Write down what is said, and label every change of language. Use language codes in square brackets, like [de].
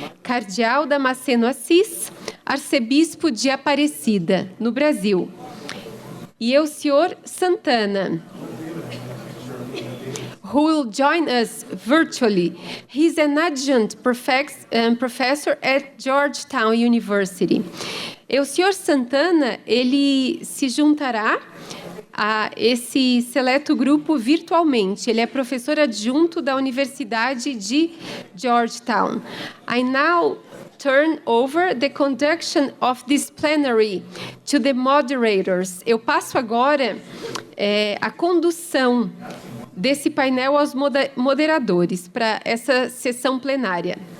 [pt] Cardeal Damasceno Assis, arcebispo de Aparecida, no Brasil. [en] E Elcior Santana, who will join us virtually. He's an adjunct professor at Georgetown University. [pt] Elcior Santana, ele se juntará a esse seleto grupo virtualmente. Ele é professor adjunto da Universidade de Georgetown. [en] I now turn over the conduction of this plenary to the moderators. [pt] Eu passo agora a condução desse painel aos moderadores para essa sessão plenária.